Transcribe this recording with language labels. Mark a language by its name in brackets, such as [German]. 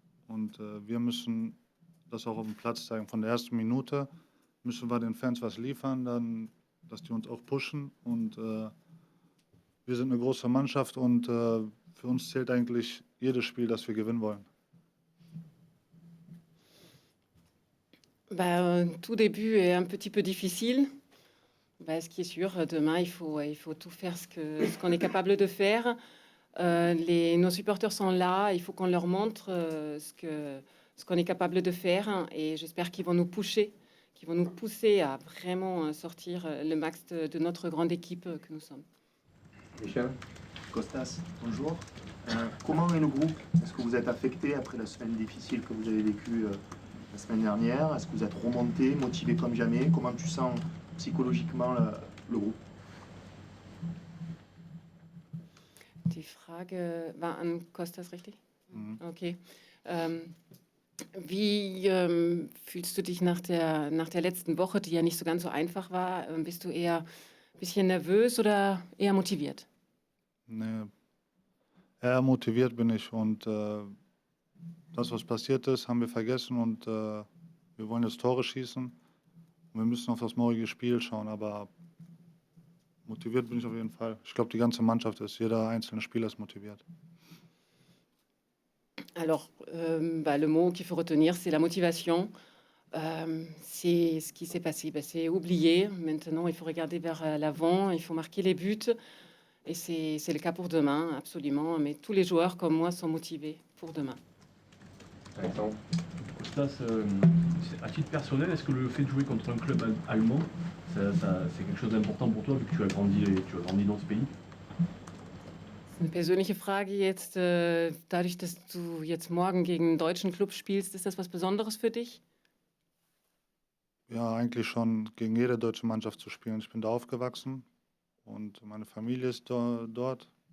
[German] Und wir müssen das auch auf dem Platz zeigen. Von der ersten Minute müssen wir den Fans was liefern, dann, dass die uns auch pushen. Und wir sind eine große Mannschaft und für uns zählt eigentlich jedes Spiel, das wir gewinnen wollen. [French] Tout début est un petit peu difficile. Ce qui est sûr, demain, il faut tout faire ce qu'on est capable de faire. Nos supporters sont là, il faut qu'on leur montre ce qu'on est capable de faire et j'espère qu'ils vont nous pousser à vraiment sortir le max de notre grande équipe que nous sommes. Michel? Costas, bonjour. Comment est le groupe? Est-ce que vous êtes affecté après la semaine difficile que vous avez vécue la semaine dernière? Est-ce que vous êtes remonté, motivé comme jamais? Comment tu sens psychologiquement le groupe? [German] Die Frage war an Kostas, richtig? Okay. Wie fühlst du dich nach der letzten Woche, die ja nicht so ganz so einfach war? Bist du eher ein bisschen nervös oder eher motiviert? Nee, eher motiviert bin ich und das, was passiert ist, haben wir vergessen und wir wollen jetzt Tore schießen. Und wir müssen auf das morgige Spiel schauen, aber motiviert bin ich auf jeden Fall. Ich glaube, die ganze Mannschaft ist, jeder einzelne Spieler ist motiviert. [French] Alors, le mot qu'il faut retenir, c'est la motivation. C'est ce qui s'est passé, c'est oublié. Maintenant, il faut regarder vers l'avant, il faut marquer les buts. Et c'est le cas pour demain, absolument. Mais tous les joueurs, comme moi, sont motivés pour demain. Alexandre? Costas, à titre personnel, est-ce que le fait de jouer contre un club allemand, c'est quelque chose d'important pour toi, vu que tu as grandi dans ce pays? [German] Eine persönliche Frage jetzt, dadurch, dass du jetzt morgen gegen einen deutschen Club spielst, ist das was Besonderes für dich? Ja, eigentlich schon gegen jede deutsche Mannschaft zu spielen. Ich bin da aufgewachsen und meine Familie ist dort.